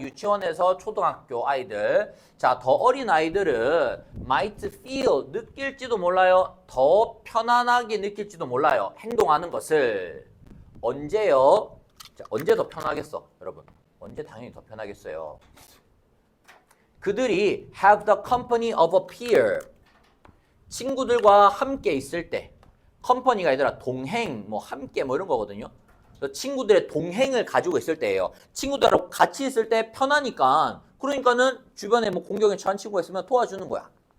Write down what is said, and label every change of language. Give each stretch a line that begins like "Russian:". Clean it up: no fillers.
Korean: 유치원에서 초등학교 아이들. 자, 더 어린 아이들은
English: might feel,
Korean: 느낄지도 몰라요. 더 편안하게 느낄지도 몰라요. 행동하는 것을. 언제요? 자, 언제 더 편하겠어, 여러분? 언제 당연히 더 편하겠어요. 그들이
English: have the company of a peer.
Korean: 친구들과 함께 있을 때. 컴퍼니가 아니라 동행, 뭐 함께 뭐 이런 거거든요. 친구들의 동행을 가지고 있을 때예요. 친구들하고 같이 있을 때 편하니까, 그러니까는 주변에 뭐 공경에 처한 친구가 있으면 도와주는 거야.